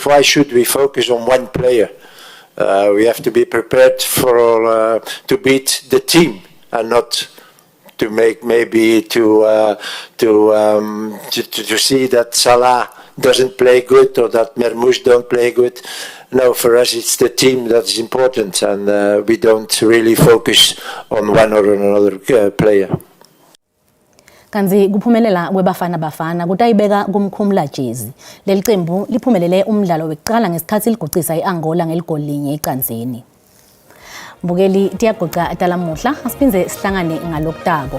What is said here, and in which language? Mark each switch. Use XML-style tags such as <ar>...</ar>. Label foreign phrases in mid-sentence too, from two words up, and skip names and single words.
<en>Why should we focus on one player? We have to be prepared for to beat the team and not to make maybe to see that Salah doesn't play good or that Marmoush don't play good. No, for us it's the team that is important, and we don't really focus on one or another player.</en> <ss>Kanzi kuphumelela kwebafana bafana kutayibeka kumkhumula jezi. Leli qembu liphumelele umdlalo wekuqala ngesikhathi ligucisa iAngola ngeligoli linye eqanzeni. Mbukeli tiyagoca talamuhla asiphinze sihlangane ngalokutako.</ss>